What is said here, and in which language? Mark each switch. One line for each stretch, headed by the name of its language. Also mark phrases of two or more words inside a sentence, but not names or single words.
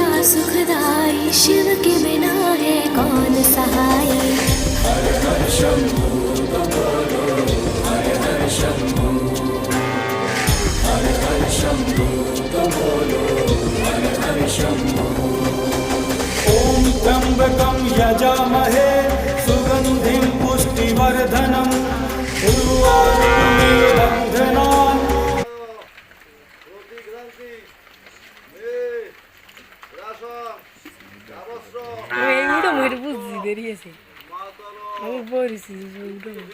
Hindi: सुखदाई शिव के बिना है कौन सहाय। हर हर शंभू तो बोलो, हर हर शंभू, हर हर शंभू तो बोलो, हर हर शंभू।
Sanskrit: ओम त्र्यंबकं यजामहे सुगंधिं पुष्टिवर्धनम् उर्वारुकमिव बन्धनान्।
Bangla: এইটা মরে বুঝছি বেরিয়েছে আমি বলেছি উল্টো